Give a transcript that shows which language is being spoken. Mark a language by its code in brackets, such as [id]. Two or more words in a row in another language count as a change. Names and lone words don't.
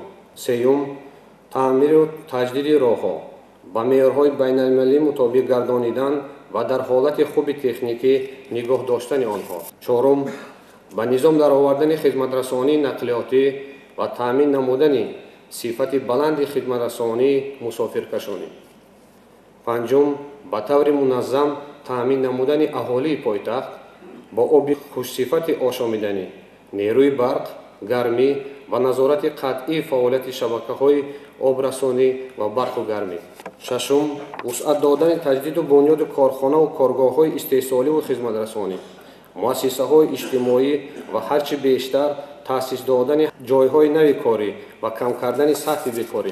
[tg] сеюм, таъмир ва таҷдид роҳҳо бо меъёрҳои байналмилалӣ мутобиқ гардонидан ва дар ҳолат хуб техникӣ нигоҳ доштан онҳо. чаҳорум, бо низом даровардан хизматрасонӣ нақлиётӣ ва таъмин намудан сифат баланд хизматрасонӣ мусофиркашонӣ. панҷум, бо тавр мунтазам таъмин намудан аҳолӣ пойтахт бо оби хушсифати ошомиданӣ, нерӯи барқ, гармӣ ва назорати қатъии фаъолияти шабакаҳои обрасонӣ ва барқу гармӣ. шашум, вусъат додани таҷдиду бунёди корхонаву коргоҳҳои истеҳсоливу хизматрасонӣ, муассисаҳои иҷтимоӣ ва ҳарчи бештар таъсис додани ҷойҳои нави корӣ ва кам кардани сатҳи бекорӣ.